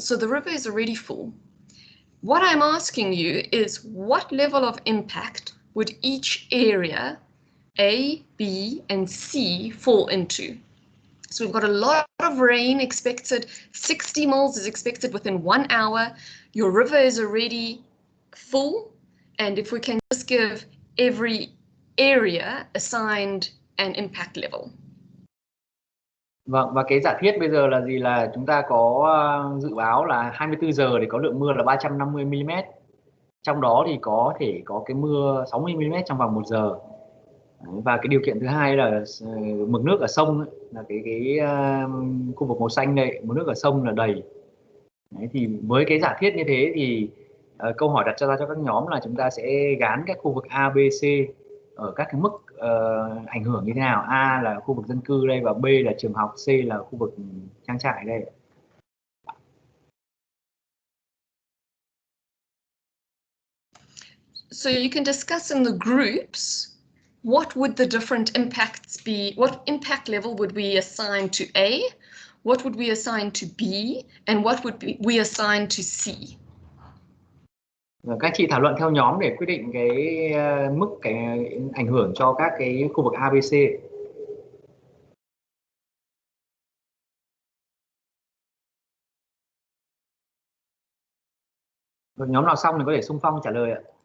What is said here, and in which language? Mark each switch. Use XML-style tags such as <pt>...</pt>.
<en>So the river is already full. What I'm asking you is what level of impact would each area, A, B, and C, fall into? So we've got a lot of rain expected. 60 mils is expected within 1 hour. Your river is already full. And if we can just give every area assigned an impact level.</en> <vi>Vâng, và cái giả thiết bây giờ là gì, là chúng ta có dự báo là 24 giờ thì có lượng mưa là 350 mm. Trong đó thì có thể có cái mưa 60 mm trong vòng 1 giờ. Và cái điều kiện thứ hai là mực nước ở sông ấy, là cái khu vực màu xanh đây, mực nước ở sông là đầy. Đấy, thì với cái giả thiết như thế thì câu hỏi đặt ra cho các nhóm là chúng ta sẽ gán các khu vực A, B, C ở các cái mức ảnh hưởng như thế nào. A là khu vực dân cư đây, và B là trường học, C là khu vực trang trại đây.</vi> <en>So you can discuss in the groups what would the different impacts be, what impact level would we assign to A, what would we assign to B, and what would we assign to C.</en> <vi>Các chị thảo luận theo nhóm để quyết định cái mức cái ảnh hưởng cho các cái khu vực A, B, C. Nhóm nào xong thì có thể xung phong trả lời ạ.</vi>